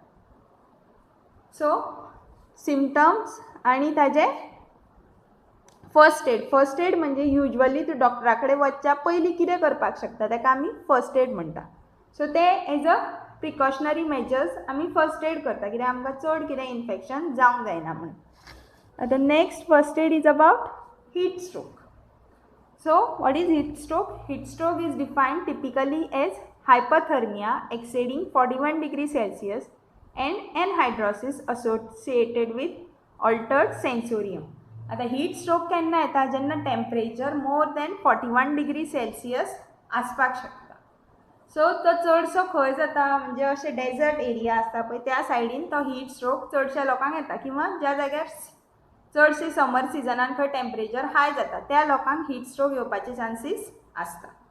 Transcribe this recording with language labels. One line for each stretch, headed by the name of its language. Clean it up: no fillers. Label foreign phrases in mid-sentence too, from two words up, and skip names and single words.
Konkani: सो सिम्पटम्स आनी ताजे
English: first aid. first aid
Konkani: म्हणजे युजली तूं डॉक्टरा कडेन वचच्या पयलीं कितें करपाक शकता ताका आमी
English: first aid
Konkani: म्हणटा. सो ते
English: as a precautionary measures
Konkani: आमी
English: first aid
Konkani: करता कित्याक आमकां चड कितें इन्फेक्शन जावंक जायना म्हणून.
English: आतां Next first aid is about heat stroke. So what is heat stroke? Heat stroke is defined typically as hypothermia exceeding 41 degrees Celsius and anhydrosis associated with altered sensorium.
Konkani: आता
English: heat stroke
Konkani: केन्ना येता जेन्ना
English: temperature more than 41 degree Celsius
Konkani: आसपाक शकता. सो तो चडसो खंय जाता म्हणजे अशे
English: desert area
Konkani: आसता पळय त्या सायडीन तो
English: heat stroke
Konkani: चडशा लोकांक येता किंवा ज्या जाग्यार चडशे समर सिजनान खंय
English: temperature high
Konkani: जाता त्या लोकांक
English: heat stroke
Konkani: येवपाचे चान्सीस आसता.